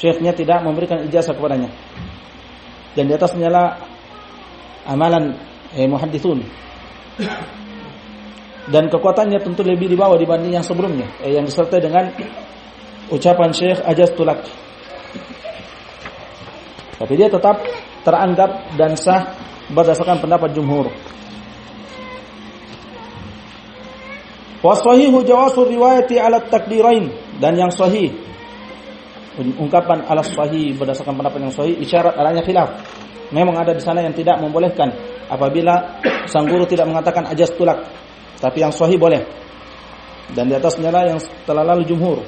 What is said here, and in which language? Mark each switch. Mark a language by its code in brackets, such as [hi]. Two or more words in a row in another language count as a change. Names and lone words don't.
[id] syekhnya tidak memberikan ijazah kepadanya. Dan di atasnya lah amalan muhadditsun. Dan kekuatannya tentu lebih di bawah dibanding yang sebelumnya, yang disertai dengan ucapan Syekh ajaztulak. Tapi dia tetap teranggap dan sah berdasarkan pendapat jumhur. [ar] والصحيح جواز الرواية على التقديرين, [id] dan yang sahih ungkapan [ar] على الصحيح [id] berdasarkan pendapat yang sahih isyarat adanya khilaf. Memang ada di sana yang tidak membolehkan apabila sang guru tidak mengatakan ajaztulak, tapi yang sahih boleh. Dan di atasnya lah yang telah lalu jumhur.